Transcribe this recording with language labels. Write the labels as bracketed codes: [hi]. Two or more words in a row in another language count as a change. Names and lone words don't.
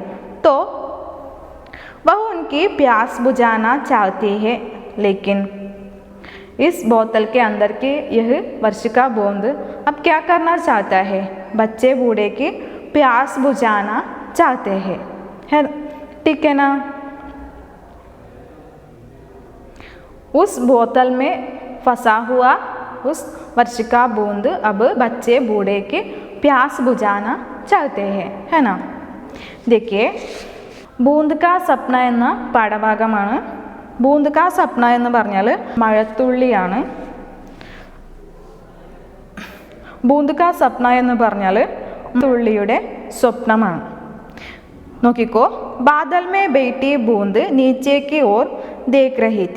[hi] तो वह उनकी प्यास बुझाना चाहती है, लेकिन इस बोतल के अंदर की यह वर्षिका बूंद अब क्या करना चाहता है, बच्चे बूढ़े की प्यास बुझाना चाहते हैं, है ठीक है ना। उस बोतल में फंसा हुआ उस वर्षिका बूंद अब बच्चे बूढ़े की प्यास बुझाना चाहते हैं, है ना। [ml] देखिए ബൂന്ദ് കാ സ്വപ്ന എന്ന പാഠഭാഗമാണ്. ബൂന്ദ് കാ സ്വപ്ന എന്ന് പറഞ്ഞാൽ മഴത്തുള്ളിയാണ്. ബൂന്ദ് കാ സ്വപ്ന എന്ന് പറഞ്ഞാൽ തുള്ളിയുടെ സ്വപ്നമാണ്. [hi] നോക്കിക്കോ, बादल में बैठी बूँद नीचे की ओर देख रही थी.